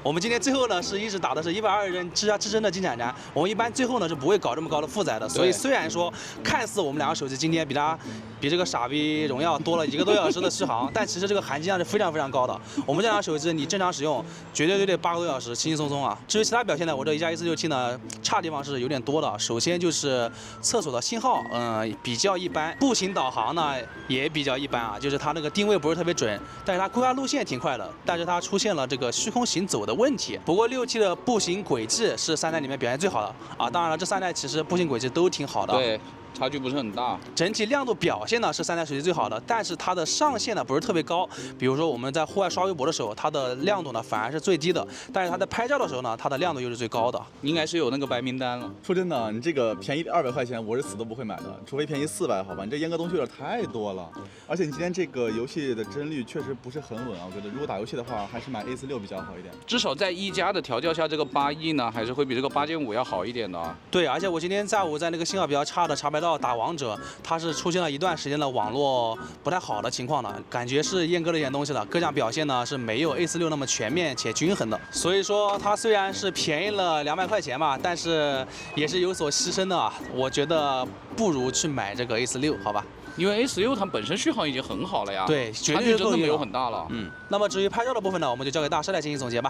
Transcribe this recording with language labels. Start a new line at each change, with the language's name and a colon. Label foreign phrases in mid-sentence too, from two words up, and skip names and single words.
Chinese: 我們今天最後呢是一直打的是120幀支撐的金盞盞，我們一般最後呢是不會搞這麼高的負載的。所以雖然說看似我們兩個手機今天比這個傻逼榮耀多了1個多小時的續航，但其實這個含金量是非常非常高的。我們這兩個手機你正常使用，絕對8個多小時輕輕鬆鬆啊。至於其他表現呢，我這1加 S6T 呢差的地方是有點多的。首先就是廁所的信號，比較一般，步行導航呢也比較一般啊，就是它那個定位不是特別準，但是它規劃路線挺快的，但是它出現了這個虛空行走的問題。不過6T 的步行軌跡是3台裡面表現最好的啊，當然了，這3台其實步行軌跡都挺好的。對。差距不是很大，整體亮度表現呢是3台手機最好的，但是它的上限呢不是特別高。比如說我們在戶外刷微博的時候，它的亮度呢反而是最低的，但是它在拍照的時候呢，它的亮度又是最高的。應該是有那個白名單了。說真的，你這個便宜200塊錢，我是死都不會買的，除非便宜400，好吧？你這閹割東西有點太多了，而且你今天這個遊戲的幀率確實不是很穩啊，我覺得如果打遊戲的話，還是買 A46比較好一點。至少在1加的調教下，這個8E呢，還是會比這個8.5要好一點的。對，而且我今天下午在那個信號比較差的茶白道打王者。它是出現了一段時間的網絡不太好的情況呢，感覺是閹割了一點東西的，各項表現呢是沒有 A46那麼全面且均衡的。所以說它雖然是便宜了200塊錢嘛，但是也是有所犧牲的啊。我覺得不如去買這個 A46，好吧？因為 A16它本身續航已經很好了呀，對，差距真的沒有很大了。那麼至於拍照的部分呢，我們就交給大師來進行總結吧。